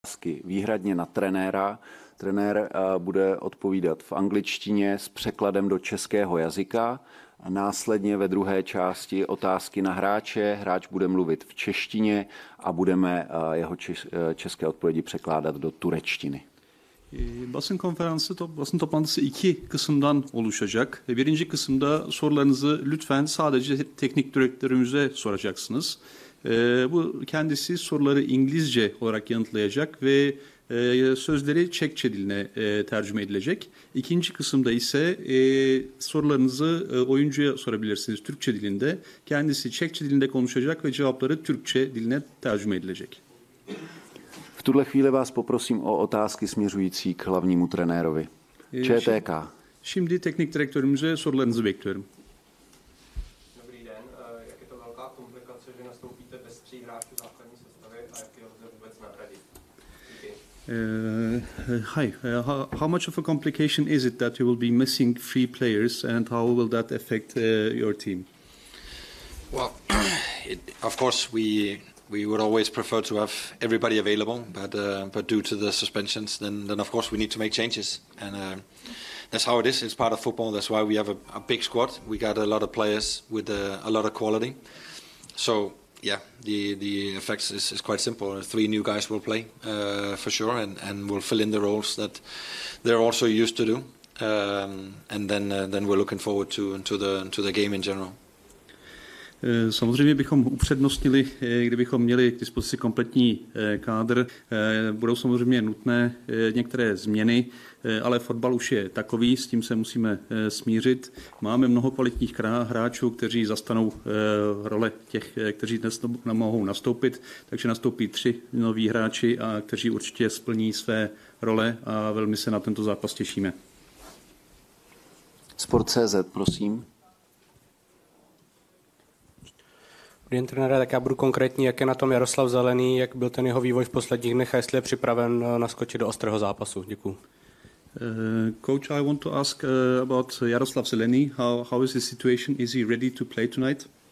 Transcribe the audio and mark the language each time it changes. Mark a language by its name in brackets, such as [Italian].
[Czech] otázky výhradně na trenéra. Trenér bude odpovídat v angličtině s překladem do českého jazyka a následně ve druhé části otázky na hráče. Hráč bude mluvit v češtině a budeme jeho české odpovědi překládat do turečtiny. [Turkish] Basın konferansı basın toplantısı iki kısımdan oluşacak. Birinci kısımda sorularınızı lütfen sadece teknik direktörümüze soracaksınız. Bu kendisi soruları İngilizce olarak yanıtlayacak ve sözleri Çekçe diline tercüme edilecek. İkinci kısımda ise sorularınızı oyuncuya sorabilirsiniz Türkçe dilinde. Kendisi Çekçe dilinde konuşacak ve cevapları Türkçe diline tercüme edilecek. [Czech] V tuhle chvíli vás poprosím o otázky směřující k hlavnímu trenérovi. ČTK. [Turkish] Şimdi teknik direktörümüze sorularınızı bekliyorum. [Czech] Dobrý den, jak je to velká komplikace, že nastoupíte bez 3 hráčů základní sestavy a jak je lze vůbec nahradit? [English] Hi, how much of a complication is it that you will be missing 3 players and how will that affect your team? Well, of course we would always prefer to have everybody available, but due to the suspensions, then of course we need to make changes, and that's how it is. It's part of football. That's why we have a big squad. We got a lot of players with a lot of quality. So yeah, the effects is quite simple. 3 new guys will play for sure, and will fill in the roles that they're also used to do, and then we're looking forward to the game in general. [Czech] Samozřejmě bychom upřednostnili, kdybychom měli k dispozici kompletní kádr. Budou samozřejmě nutné některé změny, ale fotbal už je takový, s tím se musíme smířit. Máme mnoho kvalitních hráčů, kteří zastanou role těch, kteří dnes nemohou nastoupit, takže nastoupí 3 noví hráči, a kteří určitě splní své role a velmi se na tento zápas těšíme. Sport.cz, prosím. Dobrý den, trenére, tak já budu konkrétní, jak je na tom Jaroslav Zelený, jak byl ten jeho vývoj v posledních dnech a jestli je připraven naskočit do ostrého zápasu. Děkuji. [English] Coach, I want to ask about Jaroslav Zelený. How is his situation? Is he ready to play tonight?